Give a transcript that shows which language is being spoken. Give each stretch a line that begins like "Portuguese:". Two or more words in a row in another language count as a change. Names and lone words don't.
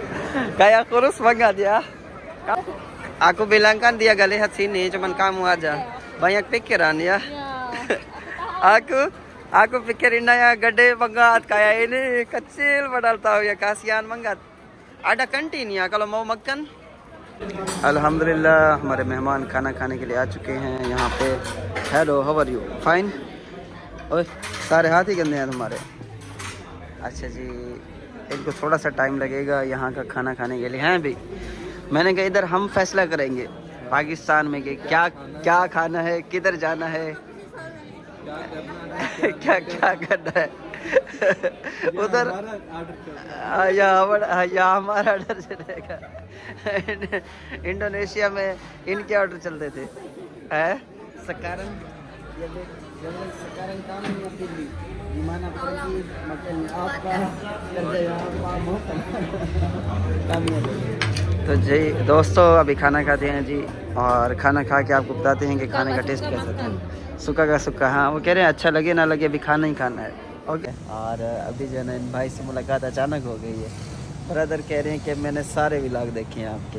Indonesian: Kayak kurus banget ya. Aku bilang kan dia gak lihat sini, cuman kamu aja. Banyak pikiran ya. Aku pikirin ya gede banget kayak ini, kecil padahal tahu ya, kasihan banget. Ada kantin ya kalau mau makan.
Urdu: الحمدللہ ہمارے مہمان کھانا کھانے کے لیے آ چکے ہیں یہاں پہ.
English: Hello, how are you? Fine.
Urdu: اوئے سارے ہاتھ ہی گندے ہیں تمہارے۔ اچھا جی، ان کو تھوڑا سا ٹائم لگے گا یہاں کا کھانا کھانے کے لیے. ہیں بھی میں نے کہا ادھر ہم فیصلہ کریں گے پاکستان میں کہ کیا کیا کھانا ہے، کدھر جانا ہے، کیا کیا کرنا ہے. ادھر یا ہمارا آرڈر چلے گا. انڈونیشیا میں ان کے آرڈر چلتے تھے.
Indonesian: है sekarang kami pilih gimana pergi makan apa, kerja apa, mau kami ada।
Urdu: تو جی دوستو ابھی کھانا کھاتے ہیں جی، اور کھانا کھا کے آپ کو بتاتے ہیں کہ کھانے کا ٹیسٹ کیسا تھا. سوکھا کا سوکھا، ہاں وہ کہہ رہے ہیں اچھا لگے نہ لگے ابھی کھانا ہی کھانا ہے. ओके। اور ابھی جو ہے نا ان بھائی سے ملاقات اچانک ہو گئی ہے۔ برادر کہہ رہے ہیں کہ میں نے سارے ولاگ دیکھے ہیں آپ کے.